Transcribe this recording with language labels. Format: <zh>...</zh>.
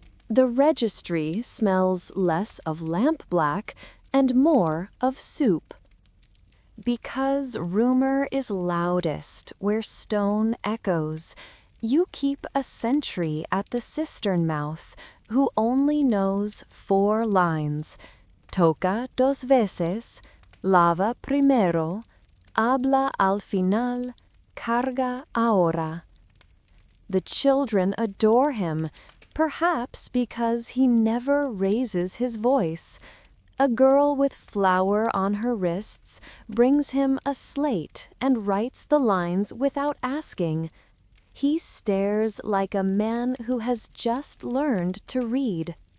<en>The registry smells less of lampblack and more of soup. Because rumor is loudest where stone echoes, you keep a sentry at the cistern mouth who only knows 4 lines.</en> <es>Toca 2 veces, lava primero, habla al final, carga ahora.</es> <en>The children adore him, perhaps because he never raises his voice. A girl with flour on her wrists brings him a slate and writes the lines without asking. He stares like a man who has just learned to read.</en>